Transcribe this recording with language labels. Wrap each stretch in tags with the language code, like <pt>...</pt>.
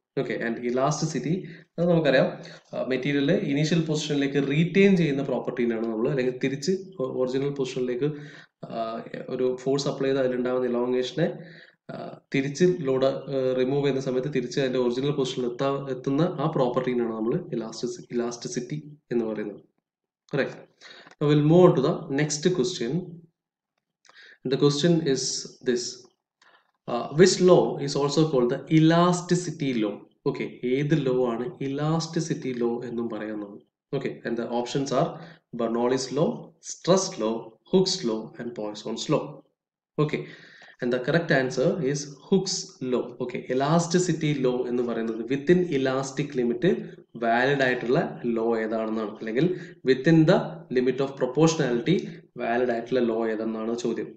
<ml>Okay, and elasticity അത് നമുക്കറിയാം, മെറ്റീരിയലിലെ initial പൊസിഷനിലേക്ക് റീറ്റെയിൻ ചെയ്യുന്ന പ്രോപ്പർട്ടീനാണ് നമ്മൾ, അല്ലെങ്കിൽ തിരിച്ച് ഒറിജിനൽ പൊസിഷനിലേക്ക് ഒരു ഫോഴ്സ് അപ്ലൈ ചെയ്ത് അതിലുണ്ടാകുന്ന ഇലോങ്ങേഷനെ തിരിച്ച് ലോഡ് റിമൂവ് ചെയ്യുന്ന സമയത്ത് തിരിച്ച് അതിന്റെ ഒറിജിനൽ പൊസിഷനിൽ എത്തുന്ന ആ പ്രോപ്പർട്ടീനാണ് നമ്മൾ ഇലാസ്റ്റിസിറ്റി എന്ന് പറയുന്നത്.</ml> <en>Correct. Now we'll move on to the next question. And the question is this. Which law is also called the elasticity law?</en> <ml>Okay, ഏത് ലോ ആണ് ഇലാസ്റ്റിസിറ്റി ലോ എന്നും പറയുന്നത്?</ml> <en>Okay, and the options are Bernoulli's law, Stress law, Hooke's law and Poisson's law. Okay, and the correct answer is Hooke's law.</en> <ml>Okay, elasticity law എന്ന് പറയുന്നത്</ml> <en>within elastic limit</en> <ml>valid ആയിട്ടുള്ള law ഏതാണെന്നാണ്, അല്ലെങ്കിൽ</ml> <en>within the limit of proportionality</en> <ml>valid ആയിട്ടുള്ള law ഏതെന്നാണ് ചോദ്യം.</ml>